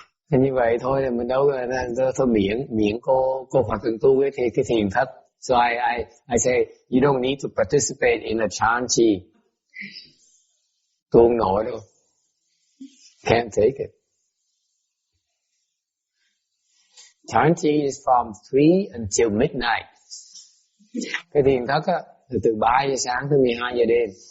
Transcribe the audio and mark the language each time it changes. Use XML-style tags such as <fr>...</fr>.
<vi>Như vậy thôi thì mình đâu thôi miễn cô Phật thường tu cái thiền thất.</vi> <en>So I say you don't need to participate in a chanchi.</en> <vi>Tu không nổi đâu.</vi> <en>Can't take it. Chanchi is from 3 until midnight.</en> <vi>Cái thiền thất á từ 3 giờ sáng tới 12 giờ đêm.</vi>